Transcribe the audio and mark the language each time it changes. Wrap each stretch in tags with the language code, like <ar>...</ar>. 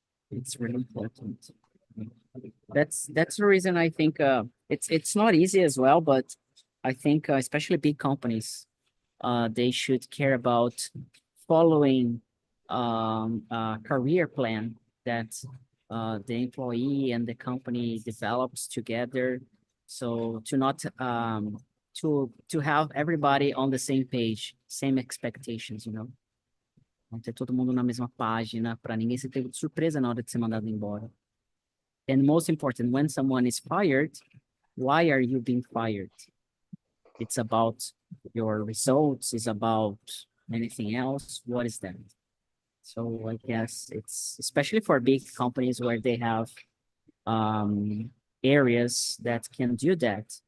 <en>It's really important. That's the reason I think it's not easy as well, but I think especially big companies, they should care about following a career plan that the employee and the company develops together. So to not to have everybody on the same page, same expectations, you know.</en> <pt>Não ter todo mundo na mesma página, para ninguém ser pego de surpresa na hora de ser mandado embora.</pt> <en>And most important, when someone is fired, why are you being fired? It's about your results, it's about anything else. What is that? So I guess it's especially for big companies where they have areas that can do that.</en>